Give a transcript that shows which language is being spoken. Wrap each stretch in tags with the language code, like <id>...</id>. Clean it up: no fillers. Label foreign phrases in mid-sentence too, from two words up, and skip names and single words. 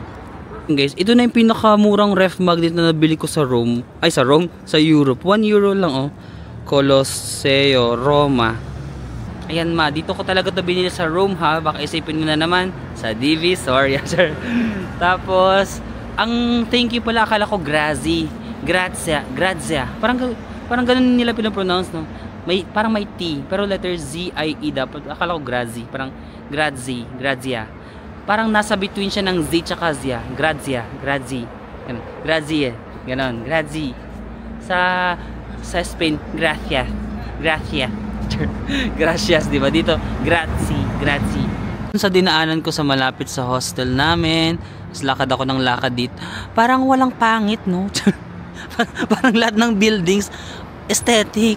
<tl>Guys, ito na yung pinakamurang ref magnet na nabili ko sa Rome. Ay, sa Rome? Sa Europe. 1 euro lang, oh. Colosseo, Roma. Ayan ma, dito ko talaga ito binili sa Rome ha. Baka isipin mo na naman sa DV, sorry sir. Tapos, ang</tl> <en>thank you</en> <tl>pala, akala ko Grazie. Grazia. Parang ganun nila pinapronounce, no? Parang may T, pero letter Z-I-E dapat. Akala ko Grazie. Parang Grazia. Parang nasa between siya ng Z tsaka Zia. Grazie. Grazie. Ganon, Grazie. Sa Spain, gracias, di ba? Dito, grazie. Sa dinaanan ko sa malapit sa hostel namin, lakad ako ng lakad dito. Parang walang pangit, no? Parang lahat ng</tl> <en>buildings aesthetic.</en>